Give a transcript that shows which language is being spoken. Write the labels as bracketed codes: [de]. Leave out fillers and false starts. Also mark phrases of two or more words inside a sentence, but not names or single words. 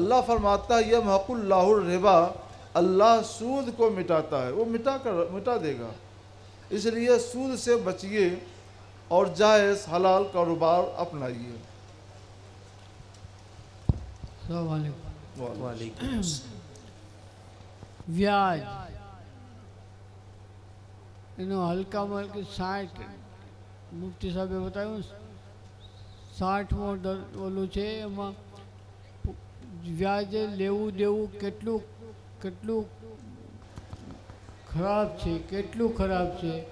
[ur] اللہ فرماتا ہے [ar] یمحق اللہ الربا, [ur] اللہ سود کو مٹاتا ہے, وہ مٹا دے گا. اس لیے سود سے بچیے اور جائز حلال کاروبار اپنائیے. السلام علیکم. وعلیکم السلام. [gu] વ્યાજ એનો હલકામાં હલકી 60 મુફ્તી સાહેબે બતાવ્યું 60મો ઓલું છે. એમાં વ્યાજે લેવું દેવું કેટલું ખરાબ છે, કેટલું ખરાબ છે.